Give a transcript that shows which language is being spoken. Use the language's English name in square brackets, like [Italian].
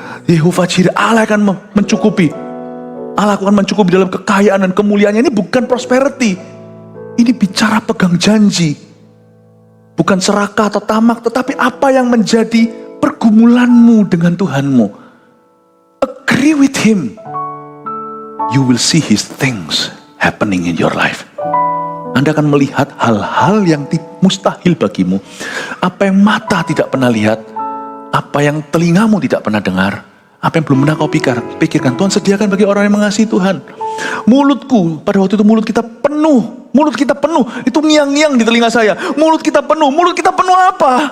[Indonesian] Yehova Jireh, Allah akan mencukupi. Allah akan mencukupi dalam kekayaan dan kemuliaannya. Ini bukan prosperity. Ini bicara pegang janji. Bukan serakah atau tamak, tetapi apa yang menjadi pergumulanmu dengan Tuhanmu. [English] Agree with Him. You will see His things happening in your life. [Indonesian] Anda akan melihat hal-hal yang mustahil bagimu. Apa yang mata tidak pernah lihat. Apa yang telingamu tidak pernah dengar. Apa yang belum pernah kau pikirkan. Tuhan sediakan bagi orang yang mengasihi Tuhan. Mulutku, pada waktu itu mulut kita penuh. Mulut kita penuh, itu ngiang-ngiang di telinga saya. Mulut kita penuh apa?